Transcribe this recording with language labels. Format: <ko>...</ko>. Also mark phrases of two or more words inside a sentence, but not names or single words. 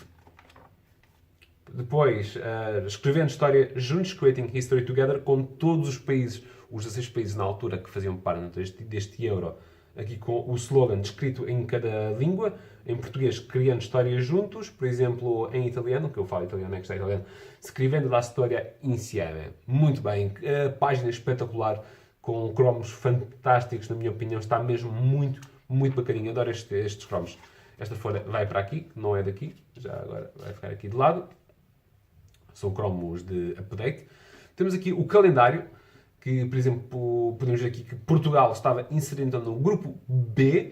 <pt>Depois, escrevendo história juntos,</pt> <en>Creating History Together,</en> <pt>com todos os países, os 16 países na altura que faziam parte deste Euro, aqui com o slogan descrito em cada língua. Em português, criando histórias juntos, por exemplo, em italiano, que eu falo italiano, é que está italiano,</pt> <it>scrivendo la storia insieme.</it> <pt>Muito bem, página espetacular, com cromos fantásticos, na minha opinião, está mesmo muito, muito bacaninho. Adoro estes cromos. Esta folha vai para aqui, que não é daqui, já agora vai ficar aqui de lado. São cromos de update. Temos aqui o calendário, que que, por exemplo, podemos ver aqui que Portugal estava inserido então, no grupo B.</pt>